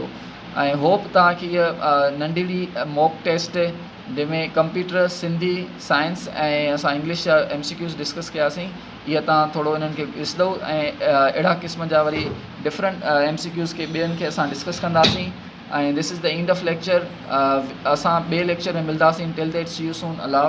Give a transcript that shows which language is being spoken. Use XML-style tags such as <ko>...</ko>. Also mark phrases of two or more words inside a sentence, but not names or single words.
<sd>ऐं होप तव्हांखे इहा नंढड़ी</sd> <en>mock test</en> <sd>जंहिंमें कंप्यूटर, सिंधी, साइंस ऐं असां इंग्लिश जा MCQs डिस्कस कयासीं, इहा तव्हां थोरो इन्हनि खे ॾिसंदो, ऐं अहिड़ा क़िस्म जा वरी</sd> <en>different MCQs</en> <sd>खे ॿियनि खे असां डिस्कस कंदासीं।</sd> <en>ऐं this is the end of lecture.</en> <sd>असां ॿिए लेक्चर में मिलंदासीं।</sd> <en>till that see you soon. अल्लाह।</en>